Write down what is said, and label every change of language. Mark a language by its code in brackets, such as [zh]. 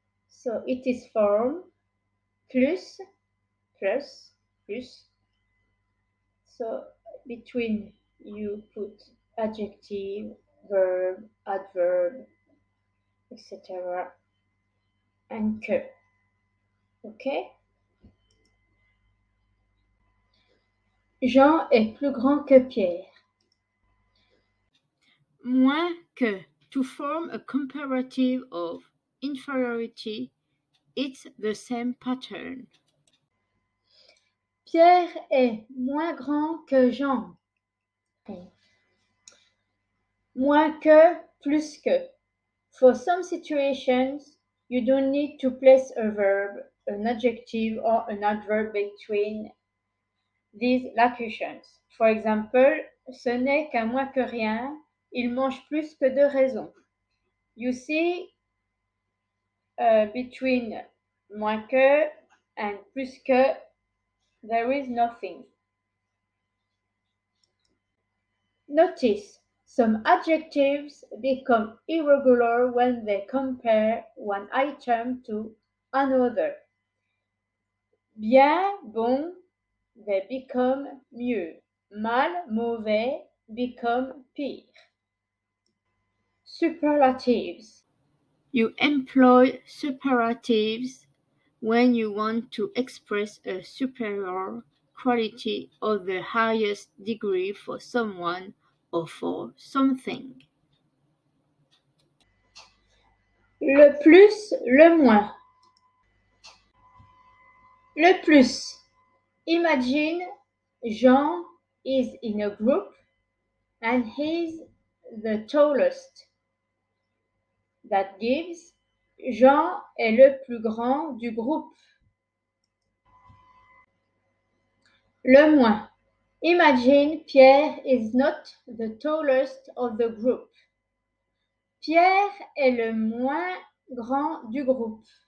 [en] So it is form plus, plus, plus. So between you put adjective, verb, adverb, etc. and que. Ok? [fr] Jean est plus grand que Pierre. Moins que. [en] To form a comparative of inferiority, it's the same pattern. [fr] Pierre est moins grand que Jean. Moins que, plus que. [en] For some situations, you don't need to place a verb, an adjective, or an adverb between these locutions. For example, [fr] ce n'est qu'un moins que rien, il mange plus que de raison. [en] You see, between moins que and plus que, there is nothing. Notice, some adjectives become irregular when they compare one item to another. Bien, bon, they become mieux. Mal, mauvais, become pire. Superlatives. You employ superlatives when you want to express a superior quality or the highest degree for someone or for something. [fr] Le plus, le moins. [en] Le plus. Imagine Jean is in a group and he's the tallest. That gives [fr] Jean est le plus grand du groupe. Le moins. [en] Imagine Pierre is not the tallest of the group. [fr] Pierre est le moins grand du groupe.